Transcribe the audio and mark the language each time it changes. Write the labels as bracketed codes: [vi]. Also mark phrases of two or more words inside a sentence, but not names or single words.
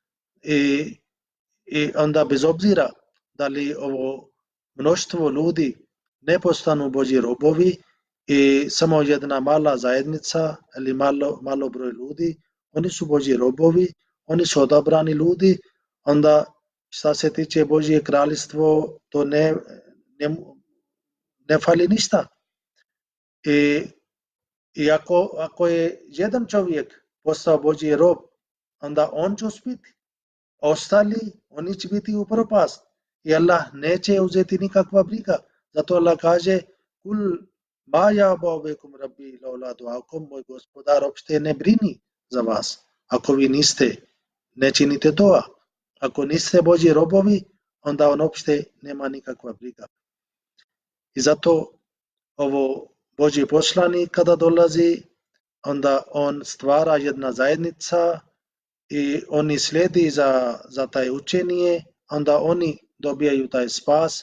[bs] i onda bez obzira da li ovo mnoštvo ljudi ne postanu Božji robovi i samo jedna mala zajednica ili malo broj ljudi, oni su Božji robovi, oni su odabrani ljudi, onda šta se tiče Božje kraljestvo, to ne fali ništa. I ako je jedan čovjek postao Božji rob, onda on će uspjeti. Ostali, oni će biti u propast. I Allah neće uzeti nikakva briga. Zato Allah kaže [ar] قل ما يعبأ بكم ربي لولا دعاؤكم, [bs] moj gospodar uopšte ne brini za vas. Ako vi niste, ne činite dua. Ako niste Božji robovi, onda on uopšte nema nikakva briga. I zato ovo Božji poslanik kada dolazi, onda on stvara jedna zajednica i oni slijedi za taj učenje, onda oni dobijaju taj spas.